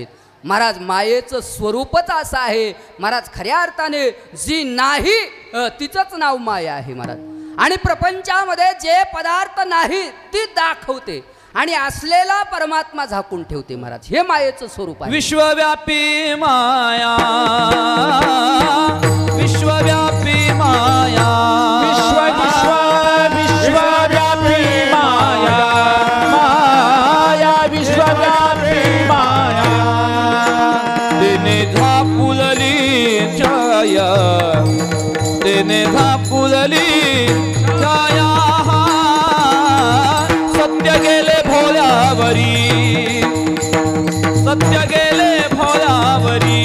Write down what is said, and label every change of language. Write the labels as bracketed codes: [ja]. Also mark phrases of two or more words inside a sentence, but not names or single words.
[mr] महाराज मायेचं स्वरूपच असं आहे महाराज. खऱ्या अर्थाने जी नाही तिचंच नाव माया आहे महाराज. आणि प्रपंचामध्ये जे पदार्थ नाही ती दाखवते आणि असलेला परमात्मा झाकून ठेवते महाराज. हे मायेचं स्वरूप आहे. विश्वव्यापी माया, विश्वव्यापी माया, विश्वव्यापी माया, माया विश्वव्यापी माया. तेने झापुलली छाया, तेने झापुलली छाया. सत्य गेले भोल्यावरी, सत्य गेले भोल्यावरी.